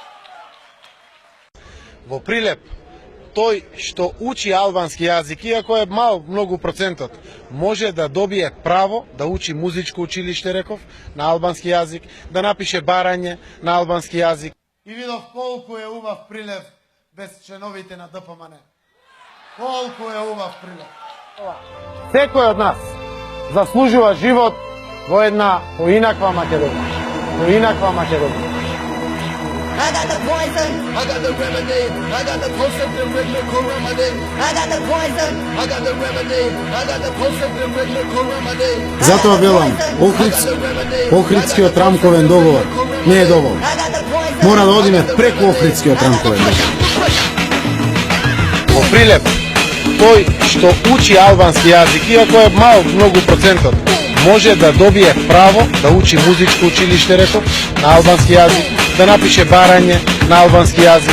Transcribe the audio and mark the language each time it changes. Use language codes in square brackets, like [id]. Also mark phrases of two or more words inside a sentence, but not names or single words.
[mk] Во Прилеп, тој што учи албански јазик, иако е мал многу процентот, може да добие право да учи музичко училиште, реков, на албански јазик, да напише барање на албански јазик. И видов колку е убав Прилеп без членовите на ДПМН. Колку е убав Прилеп. Секој од нас заслужува живот во една поинаква Македонија. Поинаква Македонија. [en] I got the poison. I got the remedy. I got the concept and rhythmical remedy. I got the poison. I got the remedy. I got the concept and rhythmical remedy. [mk] Затоа велам, Охридскиот рамковен договор не е доволно. [en] I got the poison. [mk] Мора да одиме преку Охридскиот рамковен договор. Во Прилеп, тој што учи албански јазик, иако е мал многу процентот, може да добие право да учи музичко училиште, реков, на албански јазик, да напише барање на албански јазик.